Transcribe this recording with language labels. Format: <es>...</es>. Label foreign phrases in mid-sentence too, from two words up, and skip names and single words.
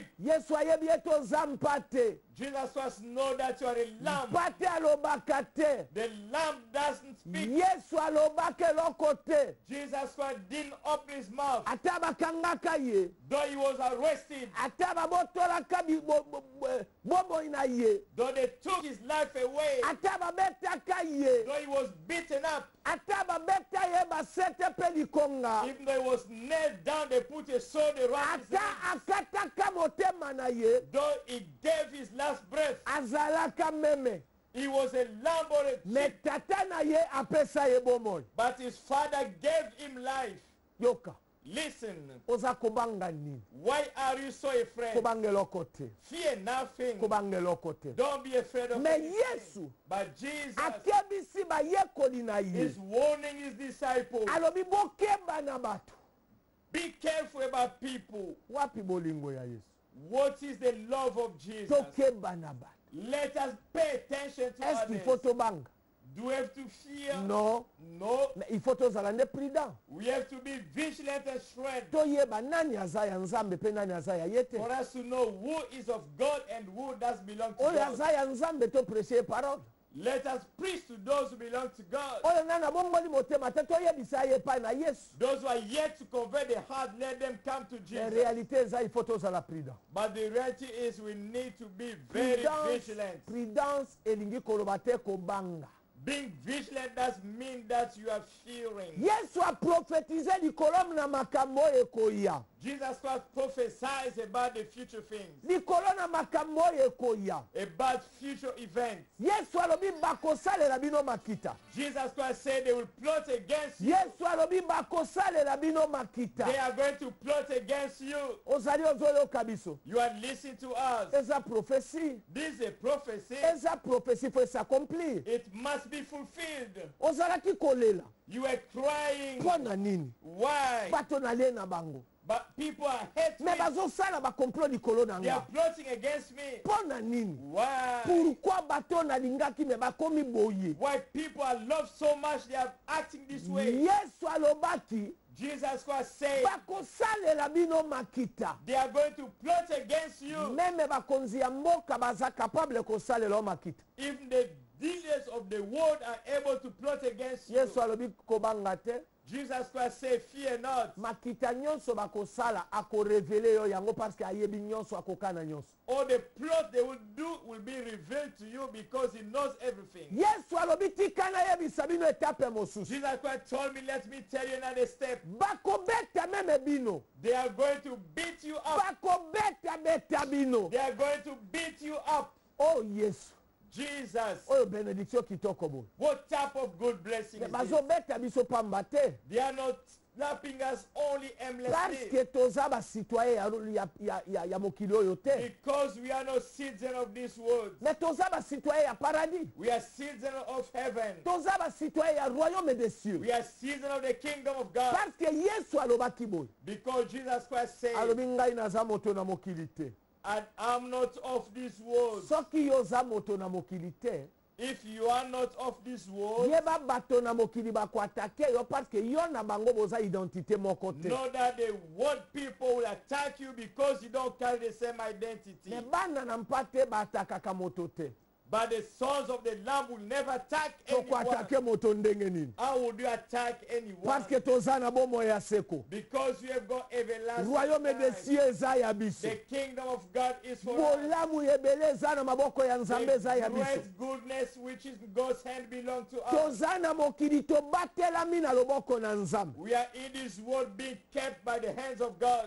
<ln>Yesu ayebi ete oza mpate.</ln> <en>Jesus Christ knows that you are a lamb.</en> <ln>Mpate alobaka te.</ln> <en>The lamb doesn't speak.</en> <ln>Yesu alobaka eloko te.</ln> <en>Jesus Christ didn't open his mouth.</en> <ln>Ata bakangaka ye.</ln> <en>Though he was arrested,</en> <ln>Ata babotolaka bomoi na ye.</ln> <en>though they took his life away,</en> <ln>Ata babetaka ye.</ln> <en>though he was beaten up,</en> <ln>Ata babeta ye basete pe likonga.</ln> <en>even though he was nailed down, they put a sword around his</en> <ln>Ata</ln> <en>neck.</en> <ln>akataka motema na ye.</ln> <en>Though he gave his last breath,</en> <ln>Azalaka meme.</ln> <en>he was a lamb or a</en> <ln>Me</ln> <en>sheep,</en> <ln>tata na ye apesa ye bomoi.</ln> <en>but his father gave him life.</en> <ln>Yoka.</ln> <en>Listen,</en> <ln>Oza kobanga nini?</ln> <en>why are you so afraid?</en> <ln>Kobanga eloko te.</ln> <en>Fear nothing.</en> <ln>Kobanga eloko te.</ln> <en>Don't be afraid of</en> <ln>Me</ln> <en>anything.</en> <ln>Yesu</ln> <en>But Jesus</en> <ln>akebisi bayekoli na ye.</ln> <en>is warning his disciples.</en> <ln>Alobi bokeba na bato.</ln> <en>Be careful about people.</en> <ln>Wapi bolingo ya Yesu?</ln> <en>What is the love of Jesus?</en> <ln>Tokeba na bato.</ln> <en>Let us pay attention to</en> <fr>Est-ce qu'il faut</fr> <en>others.</en> <ln>tobanga?</ln> <en>Do we have to fear?</en> <fr>Non.</fr> <en>No.</en> <fr>Mais il faut</fr> <ln>tozala nde</ln> <fr>prudent.</fr> <en>We have to be vigilant and shrewd</en> <ln>Toyeba nani aza ya Nzambe pe nani aza ya ye te.</ln> <en>for us to know who is of God and who does belong to</en> <ln>Oyo</ln> <en>God.</en> <ln>aza ya Nzambe to</ln> <fr>prêcher parole.</fr> <en>Let us preach to those who belong to God.</en> <ln>Oyo nani abongoli motema te toyebisa ye epai na Yesu.</ln> <en>Those who are yet to convert their heart, let them come to</en> <fr>En</fr> <en>Jesus.</en> <ln>réalité eza</ln> <fr>il faut</fr> <ln>tozala prudent.</ln> <en>But the reality is we need to be very vigilant.</en> <ln>Prudence elingi koloba te kobanga.</ln> <en>Being vigilant does mean that you are fearing.</en> <ln>Yesu aprofetize likolo na makambo oyo ekoya.</ln> <en>Jesus Christ prophesies about the future things,</en> <ln>Likolo na makambo oyo ekoya.</ln> <en>about future events.</en> <ln>Yesu alobi bakosalela bino makita.</ln> <en>Jesus Christ said they will plot against you.</en> <ln>Yesu alobi bakosalela bino makita.</ln> <en>They are going to plot against you.</en> <ln>Ozali ozoyoka biso.</ln> <en>You are listening to us.</en> <ln>Eza prophétie.</ln> <en>This is a prophecy.</en> <ln>Eza prophétie</ln> <fr>faut s'accomplir.</fr> <en>It must be fulfilled.</en> <ln>Ozalaki kolela.</ln> <en>You are crying.</en> <ln>Mpo na nini?</ln> <en>Why?</en> <ln>Bato nalie na bango.</ln> <en>But people are hating</en> <ln>Me</ln> <en>me.</en> <ln>bazosala bakomplot likolo na</ln> <en>They are</en> <ln>nga.</ln> <en>plotting against me.</en> <ln>Mpo na nini?</ln> <en>Why?</en> <ln>Pourquoi bato nalingaki me bakomi boye?</ln> <en>Why people are loved so much they are acting this way?</en> <ln>Yesu alobaki</ln> <en>Jesus Christ said</en> <ln>bakosalela bino makita.</ln> <en>they are going to plot against you.</en> <ln>Meme bakonzi ya mboka baza capable kosalela yo makita.</ln> <en>Even the leaders of the world are able to plot against you.</en> <ln>Yesu alobi kobanga te.</ln> <en>Jesus Christ said, fear not.</en> <ln>Makita nyonso bakosala akorevele yo yango</ln> <fr>parce que</fr> <ln>ayebi nyonso akokana nyonso.</ln> <en>All the plot they will do will be revealed to you because he knows everything.</en> <ln>Yesu alobi tikana yebisa bino etape mosusu.</ln> <en>Jesus Christ told me, let me tell you another step.</en> <ln>Bakobeta meme bino.</ln> <en>They are going to beat you up.</en> <ln>Bakobeta beta bino.</ln> <en>They are going to beat you up.</en> <ln>Oh Yesu.</ln> <en>Jesus,</en> <ln>Oyo benediction kitoko boy.</ln> <en>what type of good blessing is this?</en> <ln>Bazobeta biso pamba te.</ln> <en>They are not slapping us only</en> <fr>Parce</fr> <en>aimlessly</en> <ln>que toza ba citoyen ya mokili oyo te.</ln> <en>because we are not citizens of this world.</en> <ln>Mais toza ba citoyen ya paradis.</ln> <en>We are citizens of heaven.</en> <ln>Toza ba citoyen ya</ln> <fr>royaume des cieux.</fr> <en>We are citizens of the kingdom of God.</en> <fr>Parce que</fr> <ln>Yesu alobaki boy.</ln> <en>Because Jesus Christ said,</en> <ln>Alobi ngai naza moto na mokili te.</ln> <en>and I'm not of this world.</en> <ln>Soki yo oza moto na mokili te,</ln> <en>If you are not of this world,</en> <ln>yeba bato na mokili bakoatake yo</ln> <fr>parce que</fr> <ln>yo na bango boza identité moko te.</ln> <en>know that the world people will attack you because you don't carry the same identity.</en> <ln>Me bana na mpate batakaka moto te.</ln> <en>But the sons of the Lamb will never attack anyone.</en> <ln>Tokoatake moto ndenge nini?</ln> <en>How would you attack anyone?</en> <fr>Parce que</fr> <ln>toza na bomo ya seko.</ln> <en>Because you have got everlasting</en> <fr>Royaume des</fr> <en>life.</en> <ln>cieux eza ya biso.</ln> <en>The kingdom of God is for us.</en> <ln>Bolamu ebele eza na maboko ya Nzambe eza ya</ln> <en>The</en> <ln>biso.</ln> <en>great goodness which is God's hand belong to us.</en> <ln>Toza na mokili tobatelami na loboko na Nzambe.</ln> <en>We are in this world being kept by the hands of God.</en>